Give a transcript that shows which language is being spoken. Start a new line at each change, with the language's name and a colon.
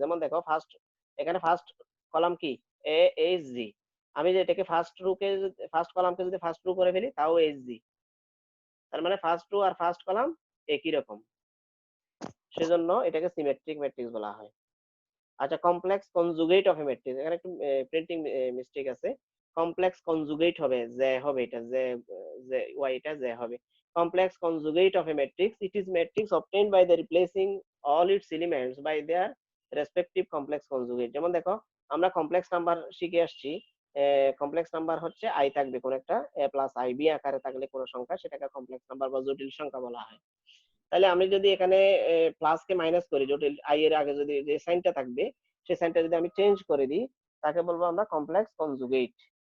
Bangla: যেমন দেখো ফার্স্ট, এখানে ফার্স্ট কলাম কি এ এইচ জি, আমি যে এটাকে ফার্স্ট রো কে ফার্স্ট কলামকে যদি ফার্স্ট রো করে ফেলি তাও এইচ জি, তার মানে ফার্স্ট রো আর ফার্স্ট কলাম একই রকম, সেজন্য এটাকে সিমেট্রিক ম্যাট্রিক্স বলা হয়। আচ্ছা, complex conjugate of A matrix, এখানে একটু প্রিন্টিং মিস্টেক আছে, কমপ্লেক্স কনজুগেট হবে জে, হবে এটা জে, জে ওয়াই, এটা জে হবে।
English: Complex conjugate of a matrix, it is matrix obtained by the replacing all its elements by their respective complex conjugate।
Bangla: যেমন দেখো আমরা কমপ্লেক্স নাম্বার শিখে আসছি, কমপ্লেক্স নাম্বার হচ্ছে আই থাকবে কোন একটা, এ প্লাস আই বি আকারে থাকলে কোন সংখ্যা সেটাকে কমপ্লেক্স নাম্বার বা জটিল সংখ্যা বলা হয়। তাহলে আমি যদি এখানে প্লাস কে মাইনাস করি, জটিল আই এর আগে যদি যে সাইনটা থাকবে সেই সাইনটা যদি আমি চেঞ্জ করে দিই তাকে বলবো আমরা কমপ্লেক্স কনজুগেট।